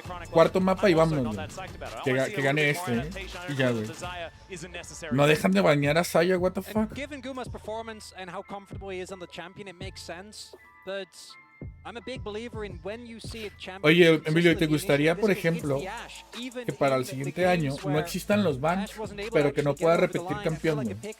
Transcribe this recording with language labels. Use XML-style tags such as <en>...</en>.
<es>Cuarto mapa y vámonos, güey. Que gane este, y ya, güey. No dejan de bañar a Saya,</es> <en>what the fuck. Given Guma's performance and how comfortable he is on the champion, it makes sense. But I'm a big believer in when you see a champion.</en> <es>Oye, Emilio, ¿te gustaría, por ejemplo, que para el siguiente año no existan los bans, pero que no pueda repetir campeón, güey?</es>